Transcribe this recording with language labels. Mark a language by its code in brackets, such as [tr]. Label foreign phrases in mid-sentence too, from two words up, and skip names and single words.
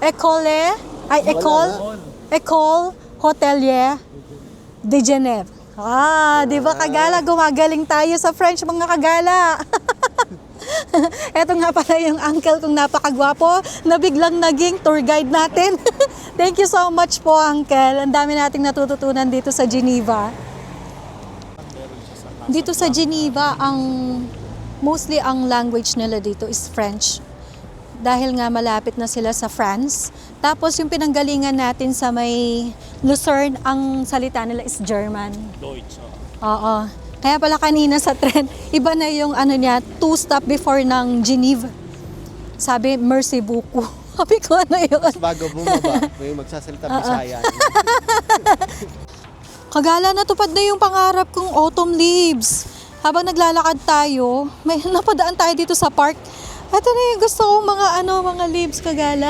[tl] École Hotelière de Genève. Di ba kagala? Gumagaling tayo sa French, mga kagala. Eto nga pala yung uncle kong napakagwapo na biglang naging tour guide natin. [en] Thank you so much [tl] po, uncle. Ang dami nating natututunan dito sa Geneva. Dito sa Geneva, mostly ang language nila dito is French. Dahil nga malapit na sila sa France. Tapos yung pinanggalingan natin sa may Lucerne, ang salita nila is German. [de] Deutsch. [tl] Oo. Kaya pala kanina sa tren, iba na yung niya, 2 [en] stop before [tl] ng Geneva. Sabi, [fr] merci beaucoup. [tl] Sabi ko, ano yun? Bago bumaba, may magsasalita Bisaya. Kagala, natupad na yung pangarap kong [en] autumn leaves. [tl] Habang naglalakad tayo, may napadaan tayo dito sa park. Ito na yung gusto kong mga leaves, kagala.